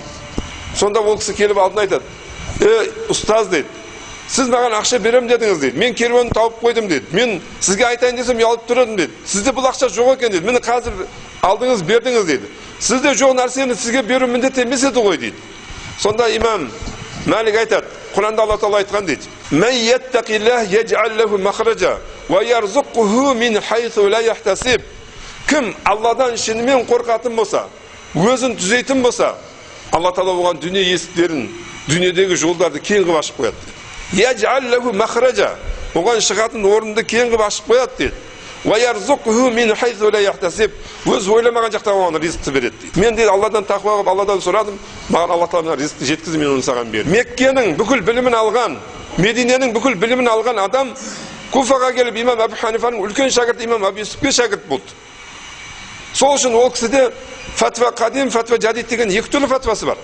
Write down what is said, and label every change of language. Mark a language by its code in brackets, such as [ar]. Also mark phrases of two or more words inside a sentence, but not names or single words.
[kk] Сонда ол кісі келіп алдына айтады, ұстаз дейді, сіз маған ақша берем дедіңіз дейді, мен керуенді тауып қойдым дейді, мен сізге айтайын десем ұялып тұрдым дейді, сізде бұл ақша жоқ екен дейді, мені қазір алдыңыз бердіңіз дейді, сізде жоқ нәрсені сізге беру міндет емес еді ғой дейді. Сонда имам Малик айтады, Құранда Алла Тағала айтқан дейді: [ar] "من يتق الله يجعل له مخرجا ويرزقه من حيث لا يحتسب." [kk] Кім Алладан шынымен қорқатын болса, өзін түзейтін болса, Алла Тағала оған дүние есіктерін, дүниедегі жолдарды кең қылып ашып қояды. [ar] يجعل له مخرجا, [kk] оған шығатын орынды кең қылып ашып қояды дейді. [ar] ويرزقه من حيث لا يحتسب, [kk] өз ойламаған жақтан оған ризықты береді дейді. Мен дейді Алладан тақуа қылып Алладан сұрадым, маған Алла Тағала ризықты жеткізді, мен оны саған бердім. Меккенің бүкіл білімін алған, Мединенің бүкіл білімін алған адам Куфаға келіп имам Абу Ханифаның үлкен шәкірті имам Абу Юсуфке шәкірт болды. Сол үшін ол кісіде фатва қадим, фатва жадид деген екі түрлі фатвасы бар.